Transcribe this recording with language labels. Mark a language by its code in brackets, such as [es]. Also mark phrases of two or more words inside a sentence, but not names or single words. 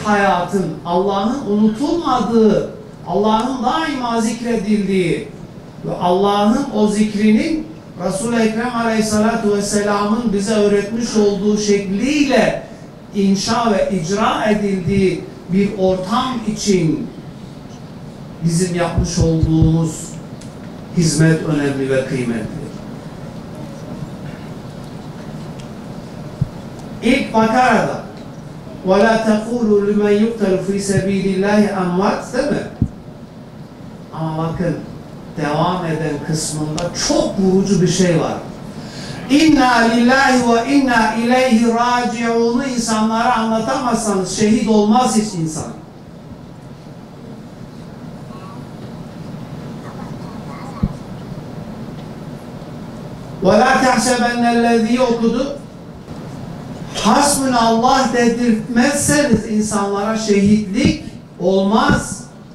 [tr] hayatın, Allah'ın unutulmadığı, Allah'ın daima zikredildiği ve Allah'ın o zikrinin Resul-i Ekrem Aleyhisselatü Vesselam'ın bize öğretmiş olduğu şekliyle inşa ve icra edildiği bir ortam için bizim yapmış olduğumuz hizmet önemli ve kıymetli. İlk Bakara'da [ar] وَلَا تَقُولُوا لِمَنْ يُقْتَلُ فِي سَب۪يلِ اللّٰهِ اَمْوَاتٍ [tr] değil mi? Ama bakın devam eden kısmında çok vurucu bir şey var. [ar] إنا لله وإنا إليه راجعون [tr] insanlara anlatamazsanız şehit olmaz hiç insan. [ar] وَلَا تَحْسَبَنَّ الَّذ۪ي okudu. [tr] Hasbunallah dedirtmezseniz insanlara şehitlik olmaz.